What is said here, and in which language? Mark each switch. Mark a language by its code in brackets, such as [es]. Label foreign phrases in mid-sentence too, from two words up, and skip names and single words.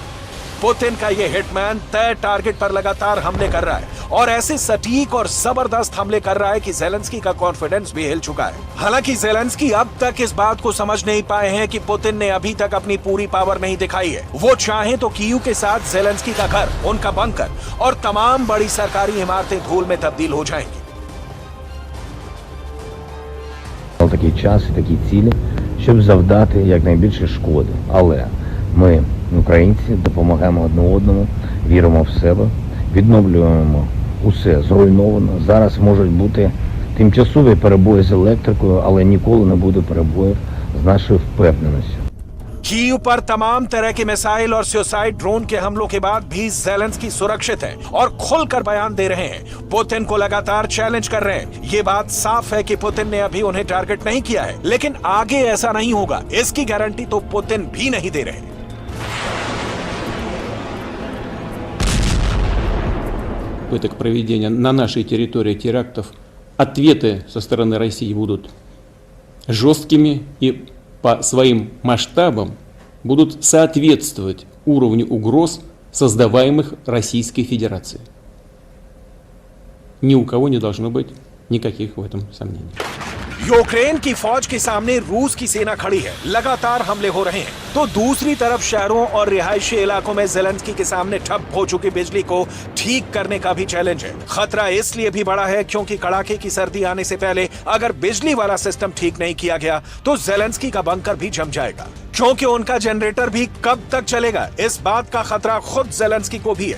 [hi] पुतिन का यह हिटमैन तय टारगेट पर लगातार हमले कर रहा है और ऐसे सटीक और जबरदस्त हमले कर रहा है कि ज़ेलेंस्की का कॉन्फिडेंस भी हिल चुका है। हालांकि ज़ेलेंस्की अब तक इस बात को समझ नहीं पाए हैं कि पुतिन ने अभी तक अपनी पूरी पावर नहीं दिखाई है। वो चाहें तो कीव के साथ ज़ेलेंस्की का घर, उनका बंकर और तमाम बड़ी सरकारी इमारतें धूल में तब्दील हो जाएंगी। [uk] Такий час і такі цілі, щоб завдати якнайбільше шкоди. Але ми, українці, допомагаємо одне одному, віримо в себе, відновлюємо усе зруйновано. Зараз можуть бути тимчасові перебої з електрикою, але ніколи не буде перебоїв з нашою впевненістю. [hi] कीव पर तमाम तरह के मिसाइल और [en] suicide drone [hi] के हमलों के बाद भी ज़ेलेंस्की सुरक्षित है और खुलकर बयान दे रहे हैं। पुतिन को लगातार चैलेंज कर रहे हैं। ये बात साफ है कि पुतिन ने अभी उन्हें टारगेट नहीं किया है, लेकिन आगे ऐसा नहीं होगा, इसकी गारंटी तो पुतिन भी नहीं दे रहे। [ru] Попыток проведения на нашей территории терактов, ответы со стороны России будут жесткими и по своим масштабам будут соответствовать уровню угроз, создаваемых Российской Федерацией. Ни у кого не должно быть никаких в этом сомнений. [hi] यूक्रेन की फौज के सामने रूस की सेना खड़ी है, लगातार हमले हो रहे हैं, तो दूसरी तरफ शहरों और रिहायशी इलाकों में ज़ेलेंस्की के सामने ठप हो चुकी बिजली को ठीक करने का भी चैलेंज है। खतरा इसलिए भी बड़ा है क्योंकि कड़ाके की सर्दी आने से पहले अगर बिजली वाला सिस्टम ठीक नहीं किया गया तो ज़ेलेंस्की का बंकर भी जम जाएगा, क्योंकि उनका जनरेटर भी कब तक चलेगा, इस बात का खतरा खुद ज़ेलेंस्की को भी है।